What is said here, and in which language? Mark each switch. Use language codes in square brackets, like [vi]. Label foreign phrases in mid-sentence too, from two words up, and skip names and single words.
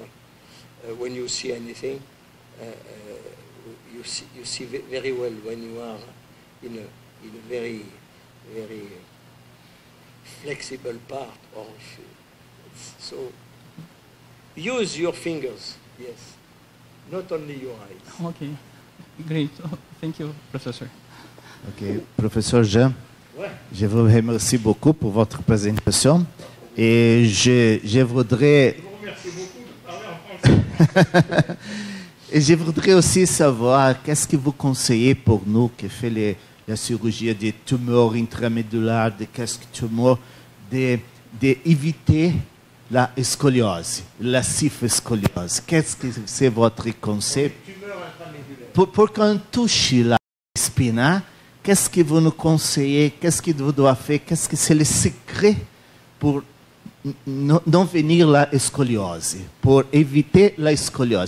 [en] When you see anything, you see very well when you are in a very flexible part of it. So use your fingers, yes, not only your eyes. Okay. Great. Oh, thank you, Professor. [fr] Ok, professeur Jean, Ouais. je vous remercie beaucoup pour votre présentation et je voudrais Je vous remercie beaucoup de parler en français. et je voudrais aussi savoir qu'est-ce que vous conseillez pour nous qui fait [pt] a cirurgia de tumor intramedular, [fr] de casque tumor, de éviter la scoliose, la scoliose. Qu'est-ce que c'est votre conseil? Pour qu'on touche la spina, qu'est-ce que vous nous conseillez? Qu'est-ce que vous doit faire? Qu'est-ce que c'est le secret pour non venir la scoliose, pour éviter la scoliose?